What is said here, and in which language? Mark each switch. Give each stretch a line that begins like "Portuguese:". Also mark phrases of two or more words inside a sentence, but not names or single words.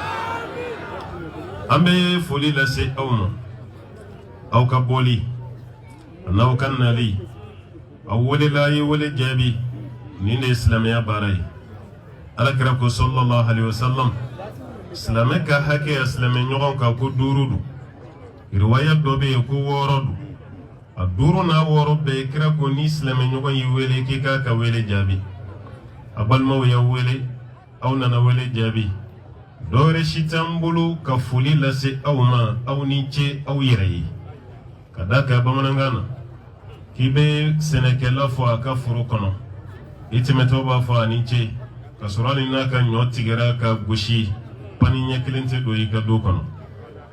Bambara: an bɛ foli lase aw ma aw ka bɔli n'aw ka nali aw welela a ye wele jaabi nin de ye silamɛya baara ye alakira ko
Arabic: صلى الله عليه وسلم
Bambara: silamɛ ka hakɛ ya silamɛ ɲɔgɔn kan ko 5 don riwaya dɔ bɛ yen ko 6 don a 5 n'a 6 bɛɛ kira ko ni silamɛ ɲɔgɔn y'i wele k'i k'a ka wele jaabi a balimaw y'aw wele aw nana wele jaabi dɔwɛrɛ si t'an bolo ka foli lase aw ma aw ni ce aw yɛrɛ ye ka d'a kan bamanankan na k'i bɛ sɛnɛkɛla fɔ a ka foro kɔnɔ i tɛmɛtɔ b'a fɔ a ni ce ka sɔrɔ hali n'a ka ɲɔ tigɛra ka gosi pani ɲɛ kelen tɛ don i ka du kɔnɔ